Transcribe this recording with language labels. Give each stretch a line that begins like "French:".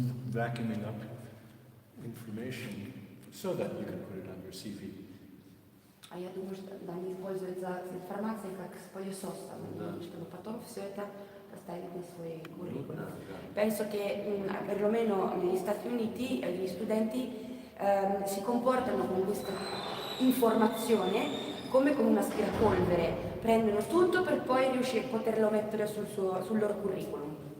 English: Vacuuming up information so that you can put it on your CV.
Russian: А я думаю, что они пользуются информацией как с пылесосом, чтобы потом все это поставить на свои curriculum.
Italian: Penso che perlomeno negli Stati Uniti gli studenti si comportano con questa informazione come con un aspirapolvere, prendono tutto per poi riuscire a poterlo mettere sul loro curriculum.